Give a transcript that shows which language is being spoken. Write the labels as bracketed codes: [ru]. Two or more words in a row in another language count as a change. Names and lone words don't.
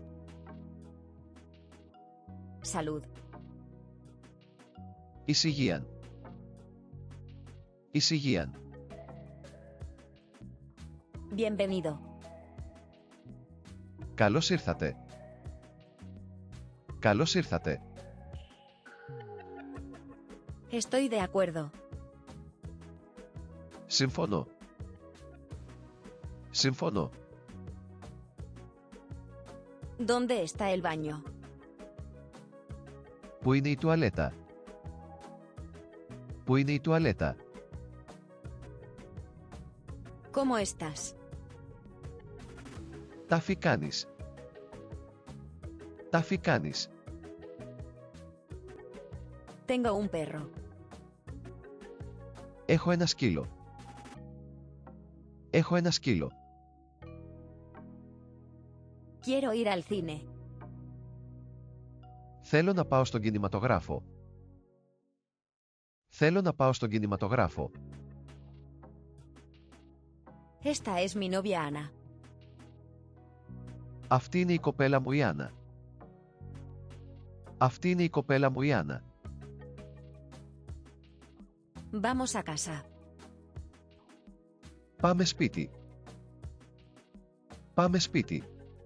[es] Salud. [el] Εις υγείαν. Εις υγείαν. [es] Bienvenido. [el] Καλώς ήρθατε. Καλώς ήρθατε. [es] Estoy de acuerdo. [el] Συμφωνώ. Συμφωνώ. [es] ¿Dónde está el baño? [el] Πού είναι η τουαλέτα? Πού είναι η τουαλέτα? [es] ¿Cómo estás? [el] Τάφη κάνεις. Τάφη κάνεις. [es] Tengo un perro. [el] Έχω ένα σκύλο. Έχω ένα σκύλο. [es] Quiero ir al cine. [el] Θέλω να πάω στον κινηματογράφο. Θέλω να πάω στον κινηματογράφο. [es] Esta es mi novia Ana. [el] Αυτή είναι η κοπέλα μου η Άννα. Αυτή είναι η κοπέλα μου η Άννα. [es] Vamos a casa. [el] Πάμε σπίτι. Πάμε σπίτι.